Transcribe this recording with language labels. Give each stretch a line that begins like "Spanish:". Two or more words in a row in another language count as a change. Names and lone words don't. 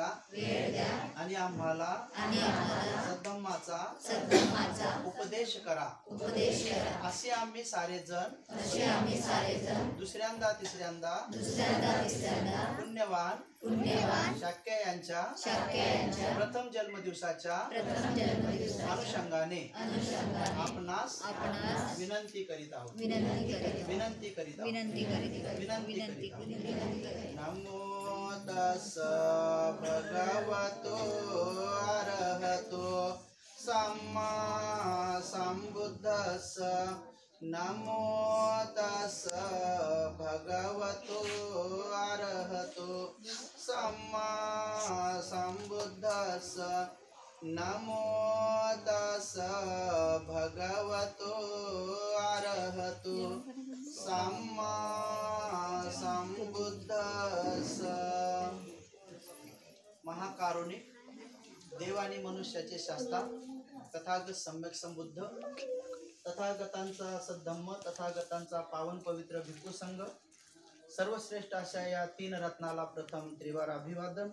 Marathi: आणि आम्हाला सद्धम्माचा उपदेश करा असे आम्ही सारेजण दुसऱ्यांदा तिसऱ्यांदा पुण्यवान शाक्य यांच्या प्रथम जन्मदिवसाच्या अनुषंगाने आपणास विनंती करीत आहोत विनंती करीत
Pali: नमो तस्स भगवतो अरहतो सम्मा सम्बुद्धस्स नमो तस्स भगवतो अरहतो सम्मा सम्बुद्धस्स नमो तस्स भगवतो अरहतो सम्मा सम्बुद्धस्स।
Marathi: महाकारुणिक देव आणि मनुष्याचे शास्ता तथागत सम्यक संबुद्ध तथागतांचा सद्धम्म तथागतांचा पावन पवित्र भिक्खू संघ सर्वश्रेष्ठ अशा या तीन रत्नाला प्रथम त्रिवार अभिवादन।